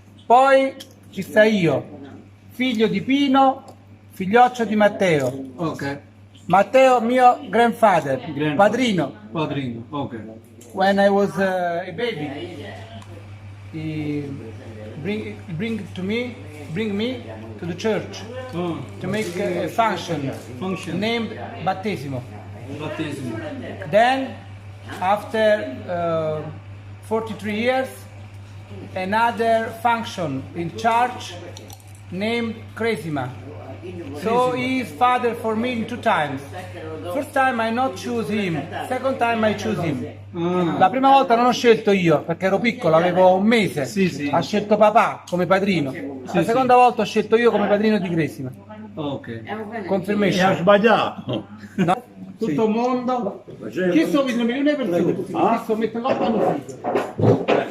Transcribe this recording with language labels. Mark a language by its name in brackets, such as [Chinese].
[Italian] Poi ci sta io, figlio di Pino, figlioccio di Matteo. Ok. [English] Matteo, mio grandfather, Grandfather. [Italian] padrino. Padrino. Ok. [English] When I was a baby, he bring me to the church Ah, to make a function function. named Battesimo. [Italian] Battesimo. [English] Then, after 43 years, another function in church named Cresima. So he is father for me in 2 times. First time I not choose him, second time I choose him. Ah, [Italian] La prima volta non ho scelto io perché ero piccolo, avevo 1 mese. Sì, sì. Ha scelto papà come padrino. La seconda volta ho scelto io come padrino di Cresima. ok. E ha [English] Confirmation. [Italian] sbagliato. No. Tutto il mondo. Chi sto vedendo milioni di persone? Chi sto mettendo la mano su?